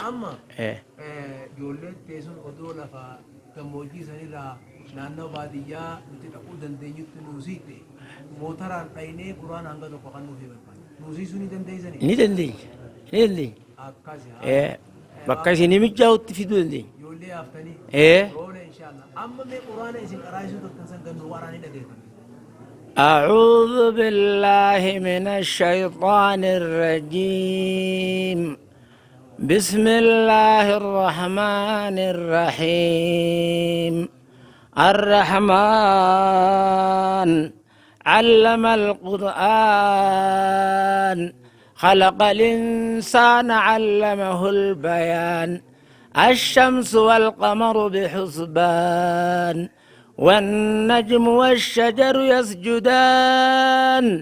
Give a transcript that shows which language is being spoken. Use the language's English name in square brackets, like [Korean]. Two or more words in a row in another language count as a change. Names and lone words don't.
[Oromo] Amma ijoolleen teessuun odoo lafa gammoojjii sanirraa naannoo baadiyyaa nuti dhaquu dandeenyutti nuusiite mootaraan dhaynee quraana hanga tokko kan nuuf barbaada. Nuusiisuu ni dandeessanii? Ni dandeenya. Ni dandeenya. Akkasi bakka isin mijaa'utti fiduu dandeenya. ijoollee haftanii roole inshaallah. Amma mee quraana isin qaraasuu tokkan san gannuu waraanii dhageeffame. [Arabic] أعوذ بالله من الشيطان الرجيم بسم الله الرحمن الرحيم الرحمن علم القرآن خلق الإنسان علمه البيان الشمس والقمر بحسبان والنجم والشجر يسجدان